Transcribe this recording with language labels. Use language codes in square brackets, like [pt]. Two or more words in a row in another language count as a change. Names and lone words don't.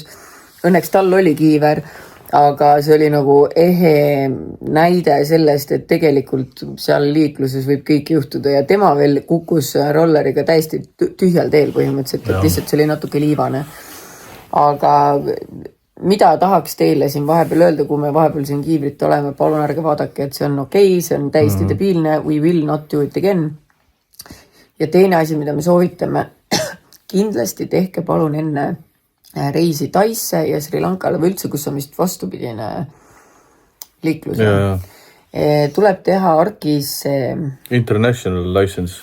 [et] Õnneks tal oli kiiver, aga see oli nagu ehe näide sellest, et tegelikult seal liikluses võib kõik juhtuda ja tema veel kukkus rolleriga täiesti tühjal teel põhimõtteliselt, et lihtsalt see oli natuke liivane. Aga mida tahaks teile siin vahepeal öelda, kui me vahepeal siin kiivrit oleme, palun ärge vaadake, et see on okei, see on täiesti debiilne, [en] we will not do it again. [et] Ja teine asi, mida me soovitame, kindlasti tehke palun enne reisi Taisse ja Sri Lankale või üldse, kus on vist vastupidine liikluse. Ja. Tuleb teha ARK-is [en] International license.